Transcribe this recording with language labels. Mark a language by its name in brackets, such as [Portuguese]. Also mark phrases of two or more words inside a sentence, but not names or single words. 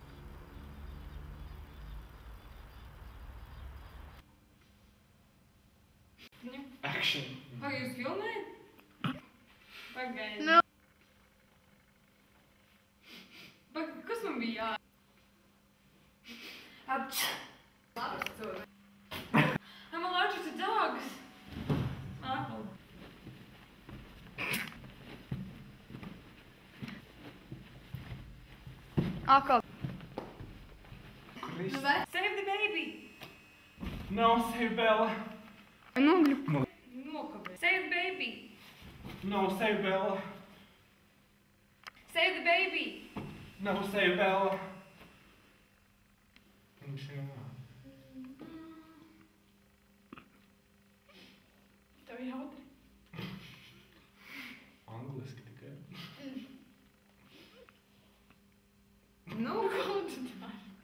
[Latvian] Action. Vai jūs filmējat? Pagaidi. Nu. Kas man bija jā? [English] I'm allergic to dogs. Apple. [Latvian] Atkal. Viss. [English] Save the baby! No, save Bella. [Latvian] Nogļu. [English] Nokavē. Save the baby! No, save Bella. Save the baby! No, save Bella. [Latvian] Viņš runā. Tev jautri. Angliski tikai. Nu, Ko tu dari?